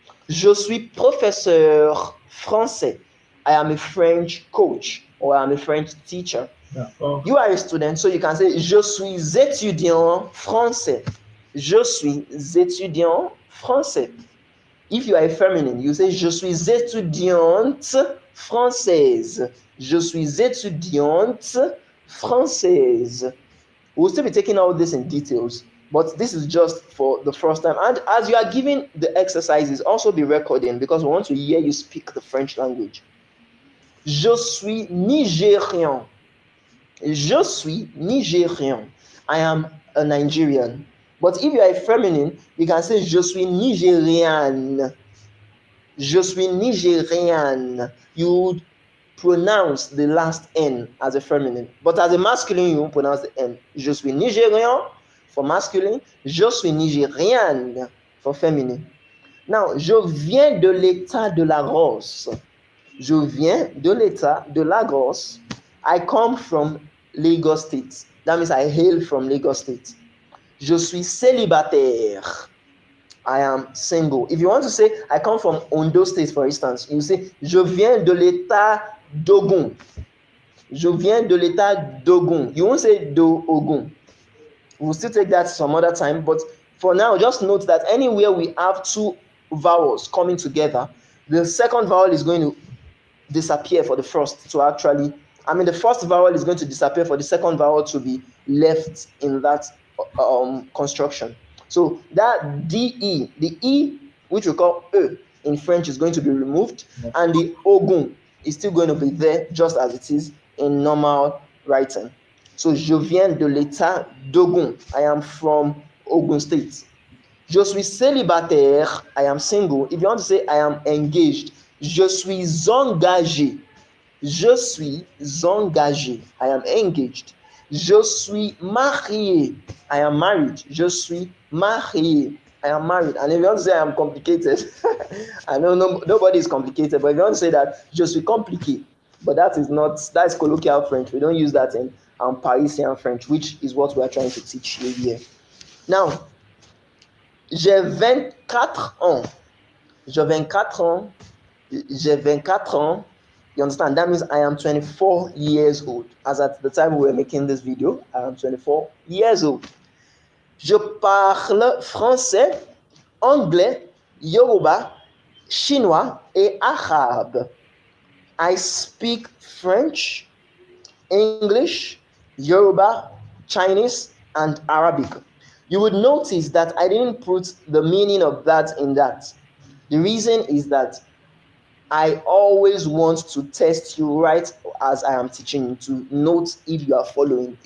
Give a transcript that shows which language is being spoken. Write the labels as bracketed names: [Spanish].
[French] Je suis professeur français. [English] I am a French coach or I am a French teacher. You are a student, so you can say [French] je suis étudiant français. Je suis étudiant français. [English] If you are a feminine, you say [French] je suis étudiante française. Je suis étudiante française. [English] We'll still be taking all this in details, but this is just for the first time. And as you are giving the exercises, also be recording because we want to hear you speak the French language. [French] Je suis Nigérian. Je suis Nigérian. [English] I am a Nigerian. But if you are a feminine, you can say [French] je suis Nigériane. Je suis Nigériane. [English] You would pronounce the last N as a feminine. But as a masculine, you won't pronounce the N. [French] Je suis Nigérian [English] for masculine. [French] Je suis Nigériane [English] for feminine. [French] Now, je viens de l'état de Lagos. Je viens de l'état de Lagos. [English] I come from Lagos State. That means I hail from Lagos State. [French] Je suis célibataire. [English] I am single. If you want to say, I come from Ondo State, for instance, you say, [French] je viens de l'état d'Ogun. Je viens de l'état d'Ogun. [English] You won't say [French] d'Ogun. [English] We'll still take that some other time, but for now, just note that anywhere we have two vowels coming together, the second vowel is going to disappear for the first to actually, the first vowel is going to disappear for the second vowel to be left in that construction. So that DE, the E, which we call E in French, is going to be removed, and the Ogun is still going to be there just as it is in normal writing. [French] So, je viens de l'état d'Ogun. [English] I am from Ogun State. [French] Je suis célibataire. [English] I am single. If you want to say I am engaged, [French] je suis engagé. Je suis engagé. [English] I am engaged. [French] Je suis marié. [English] I am married. [French] Je suis marié. I am married. [English] And if you want to say I am complicated, I know nobody is complicated, but if you want to say that [French] je suis compliqué, [English] but that is colloquial French. We don't use that in Parisian French, which is what we are trying to teach you here. [French] Now, j'ai 24 ans. J'ai 24 ans. J'ai 24 ans. [English] You understand? That means I am 24 years old. As at the time we were making this video, I am 24 years old. [French] Je parle français, anglais, yoruba, chinois et arabe. [English] I speak French, English, Yoruba, Chinese, and Arabic. You would notice that I didn't put the meaning of that in that. The reason is that I always want to test you right as I am teaching you to note if you are following.